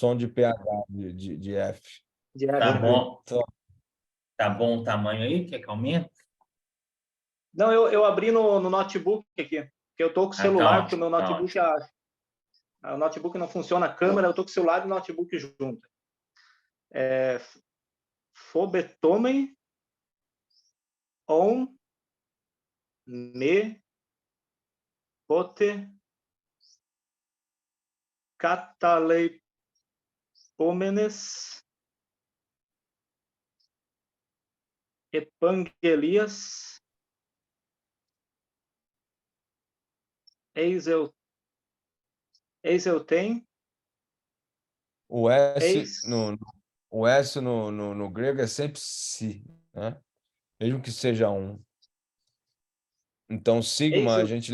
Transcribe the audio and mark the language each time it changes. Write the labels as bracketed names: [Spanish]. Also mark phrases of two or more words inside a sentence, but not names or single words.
[Portuguese] som de PH, de F. De Tá F. bom. Tá bom o tamanho aí? Quer que aumente? Não, eu abri no notebook aqui. Porque eu tô com o Ah, tá celular, porque o ótimo, meu tá notebook, ótimo. o notebook não funciona a câmera, eu tô com o celular e o notebook junto. [Greek] Φοβηθῶμεν οὖν μή ποτε καταλειπομένης ἐπαγγελίας εἰς [Portuguese] eu tenho, O S eis no grego é sempre si, né? Mesmo que seja um. Então, sigma, a